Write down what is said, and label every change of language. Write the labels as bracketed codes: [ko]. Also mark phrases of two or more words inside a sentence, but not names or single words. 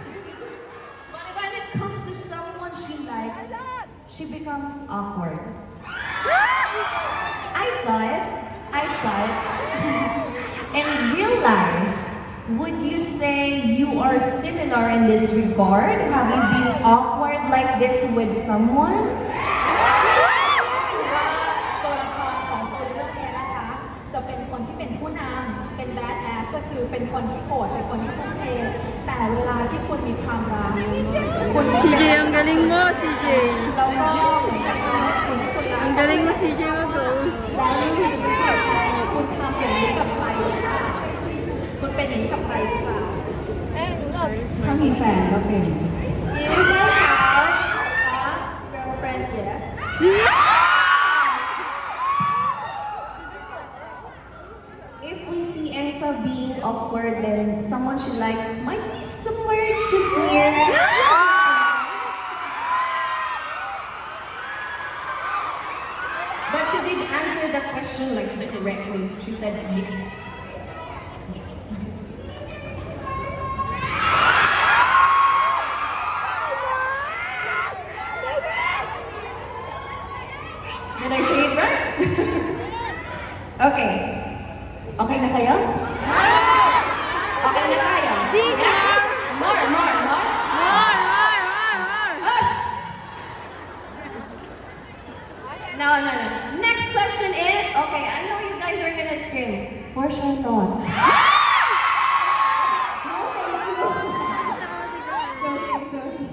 [en] But when it comes to someone she likes, she becomes awkward. I saw it. In real life, would you say you are similar in this regard? Have you been awkward like this with someone? [th] ตัวละครของตัวเรื่องนี้นะคะจะเป็นคนที่เป็นผู้นำเป็นแบดแอสก็คือเป็นคนที่โหดเป็นคนที่ทุ่มเทแต่เวลาที่คุณมีความรักคุณ [tl] CJ, ang galing mo, CJ. [th] แล้วก็เหมือนกับว่าคุณที่คุณรัก [tl] Ang galing mo, CJ, mag-go. [th] แล้วคุณรู้สึกคุณทำอย่างนี้กับใครหรือเปล่าคุณเป็นอย่างนี้กับใครหรือเปล่า ถ้ามีแฟนก็เป็น [en] If you have a girlfriend, yes. If we see Enfa being awkward, then someone she likes might be somewhere just near. But she did answer the question like directly. She said yes. Yes. Did I say it right? [tl] Okay. Okay na kayo? Okay na tayo? [en] Yeah? More. Ush! No. Next question is, okay, I know you guys are gonna scream. For Charlotte. No, thank you.